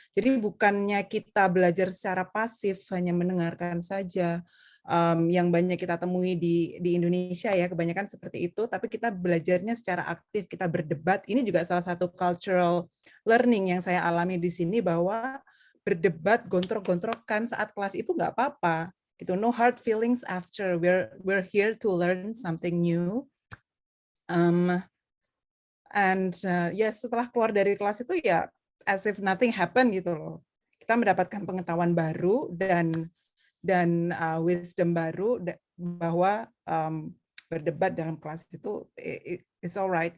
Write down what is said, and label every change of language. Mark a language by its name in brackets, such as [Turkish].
[Indonesian] Jadi bukannya kita belajar secara pasif, hanya mendengarkan saja. Yang banyak kita temui di Indonesia ya, kebanyakan seperti itu, tapi kita belajarnya secara aktif, kita berdebat. Ini juga salah satu cultural learning yang saya alami di sini, bahwa berdebat, gontrok-gontrokan saat kelas itu nggak apa-apa. [English] Gitu, no hard feelings after. We're here to learn something new. [Indonesian] Setelah keluar dari kelas itu ya [English] as if nothing happened [Indonesian] gitu loh. Kita mendapatkan pengetahuan baru dan wisdom baru bahwa berdebat dalam kelas itu [English] is alright.